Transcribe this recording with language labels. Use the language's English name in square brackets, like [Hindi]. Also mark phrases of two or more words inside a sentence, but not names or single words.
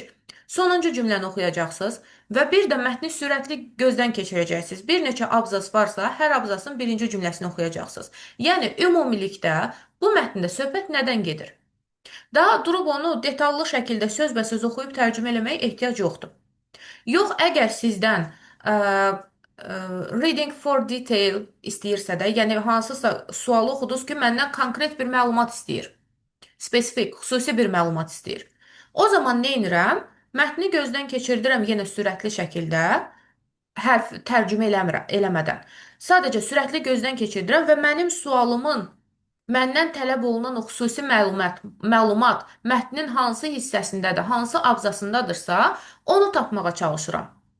[Azerbaijani] Sonuncu cümləni oxuyacaqsınız və bir də mətni sürətli gözdən keçirəcəksiniz. Bir neçə abzas varsa, hər abzasın birinci cümləsini oxuyacaqsınız. Yəni, ümumilikdə bu mətndə söhbət nədən gedir? Daha durub onu detallı şəkildə sözbəsöz oxuyub tərcümə eləməyə ehtiyac yoxdur. Yox, əgər sizdən ə, [English] reading for detail [Azerbaijani] istəyirsə də, yəni hansısa sualı oxudunuz ki, məndən konkret bir məlumat istəyir. Spesifik, xüsusi bir məlumat istəyir. O zaman nə edirəm? Mətni gözdən keçirdirəm yenə sürətli şəkildə, hərf tərcümə eləmədən. Sadəcə sürətli gözdən keçirdirəm və mənim sualımın məndən tələb olunan o xüsusi məlumat mətnin hansı hissəsindədir, hansı abzasındadırsa, onu tapmağa çalışıram.